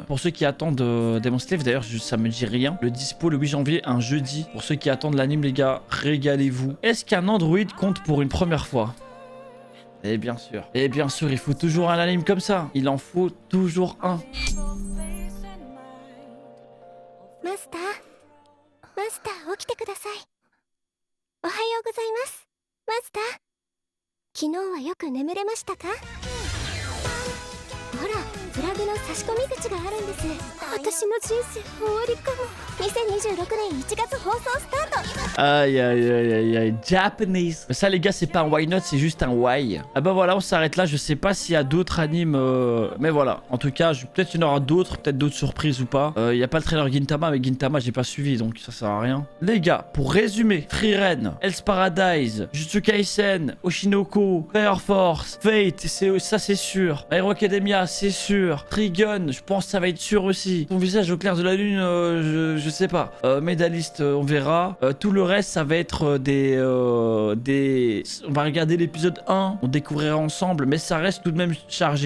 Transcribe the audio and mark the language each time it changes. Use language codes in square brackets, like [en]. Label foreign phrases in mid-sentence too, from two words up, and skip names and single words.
[fr] Pour ceux qui attendent Demon Slave, d'ailleurs, ça me dit rien. Le dispo le 8 janvier, un jeudi. Pour ceux qui attendent l'anime, les gars, régalez-vous. Est-ce qu'un Android compte pour une première fois? Et bien sûr, il faut toujours un anime comme ça. Il en faut toujours un. Master, [ja] 起きてください。おはようございます。マスター、 昨日はよく眠れましたか？ほら、プラグの差し込み口があるんです。私の人生終わりかも。2026年1月放送スタート。 [fr] Aïe aïe aïe aïe aïe, Japanese. Mais ça les gars, c'est pas un [en] why not, [fr] c'est juste un why. Ah bah voilà, on s'arrête là. Je sais pas s'il y a d'autres animes, mais voilà. En tout cas, peut-être qu'il y en aura d'autres, peut-être d'autres surprises ou pas. Il y a pas le trailer Gintama, mais Gintama j'ai pas suivi, donc ça sert à rien. Les gars, pour résumer, Frieren, Hell's Paradise, Jujutsu Kaisen, Oshinoko, Fire Force, Fate, ça c'est sûr. My Hero Academia, c'est sûr. Trigun, je pense que ça va être sûr aussi. Ton visage au clair de la lune, je sais pas. Médaliste, on verra. Tout le reste, ça va être des... On va regarder l'épisode 1, on découvrira ensemble, mais ça reste tout de même chargé.